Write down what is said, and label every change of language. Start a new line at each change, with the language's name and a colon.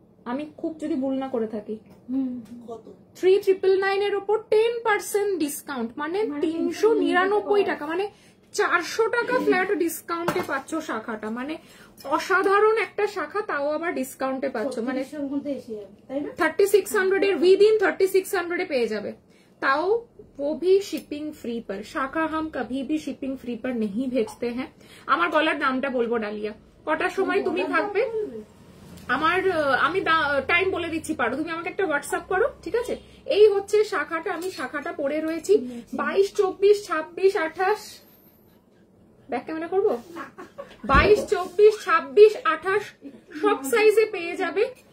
Bangla: আমি খুব যদি ভুল না করে থাকি, 3999 এর উপর 10% ডিসকাউন্ট, মানে 399 টাকা, মানে 400 টাকা ফ্ল্যাট ডিসকাউন্টে পাচ্ছ শাখাটা। মানে অসাধারণ একটা শাখা, তাও আবার ডিসকাউন্টে পাচ্ছ। মানে 3600 এর উইদিন 3600 এ পেয়ে যাবে, তাও
Hindi: वो भी शिपिंग फ्री पर। शाखा हम कभी भी शिपिंग फ्री पर नहीं भेजते हैं।
Bangla: আমার গলার নামটা বলবো ডালিয়া। কটার সময় তুমি থাকবে? আমার আমি টাইম বলে দিচ্ছি, পারো তুমি আমাকে একটা হোয়াটসঅ্যাপ করো। ঠিক আছে, এই হচ্ছে শাখাটা। আমি শাখাটা পরে রয়েছি 22, 24, 26, 28 ব্যাক ক্যামেরা করবো? 22, 24, 26, 28 সব সাইজে পেয়ে যাবে।